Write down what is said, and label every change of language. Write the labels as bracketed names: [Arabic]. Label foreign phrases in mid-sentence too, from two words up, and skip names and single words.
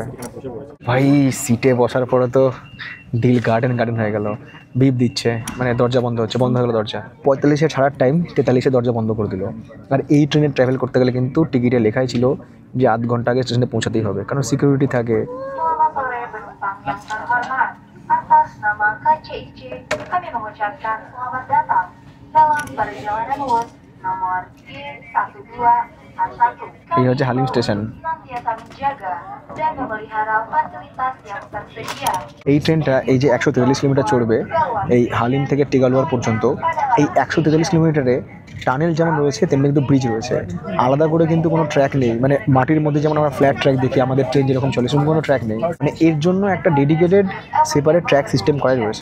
[Bangla] ভাই সিটে বসার পরে তো দিল গার্ডেন হয়ে গেল। বিপ দিচ্ছে, মানে দরজা বন্ধ হচ্ছে, বন্ধ হয়ে গেলো দরজা। 45-এ ছাড়ার টাইম, 43-এ দরজা বন্ধ করে দিল। আর এই ট্রেনে ট্রাভেল করতে গেলে কিন্তু টিকিটে লেখাই ছিল যে আধ ঘন্টা আগে স্টেশনে পৌঁছাতেই হবে, কারণ সিকিউরিটি থাকে। [Indonesian] Selamat sore penumpang yang terhormat. Atas nama KCIC, kami mengucapkan selamat datang dalam perjalanan bus nomor D1241. [Bangla] এই হচ্ছে হালিম স্টেশন। [Indonesian] Senantiasa menjaga dan memelihara fasilitas yang tersedia. [Bangla] এই ট্রেনটা এই যে 143 কিলোমিটার চড়বে এই হালিম থেকে টিগালুয়ার পর্যন্ত। এই 143 কিলোমিটারে টানেল যেমন রয়েছে তেমনি কিন্তু ব্রিজ রয়েছে। আলাদা করে কিন্তু কোনো ট্র্যাক নেই, মানে মাটির মধ্যে যেমন আমরা [English] flat track [Bangla] দেখি আমাদের ট্রেন যেরকম চলে সেরকম কোনো ট্র্যাক নেই। মানে এর জন্য একটা [English] dedicated separate track system [Bangla] করাই রয়েছে।